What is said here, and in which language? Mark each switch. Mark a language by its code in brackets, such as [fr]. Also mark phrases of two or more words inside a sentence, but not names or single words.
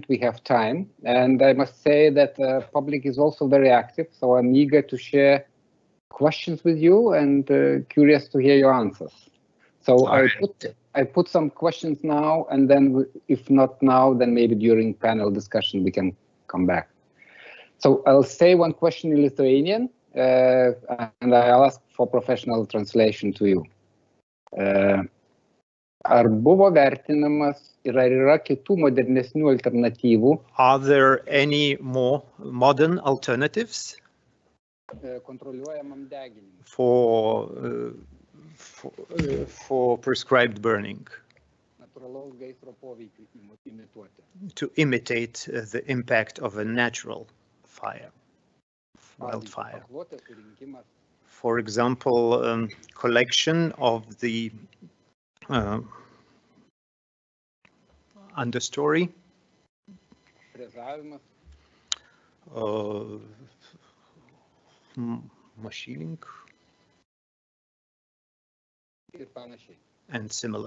[en] We have time, and I must say that the public is also very active, so I'm eager to share questions with you and curious to hear your answers. So I put some questions now, and then if not now, then maybe during panel discussion we can come back. So I'll say one question in Lithuanian, and I'll ask for professional translation to you. [lt] Ar buvo vertinamas ir ar yra kitų modernesnių alternatyvų? [en] Are there any more modern alternatives [lt] Kontroliuojamam deginimui [en] for prescribed burning [lt] natūralaus gaisro poveikiui imituoti? [en] to imitate the impact of a natural fire, wildfire? For example, collection of the understory, machining, and similar.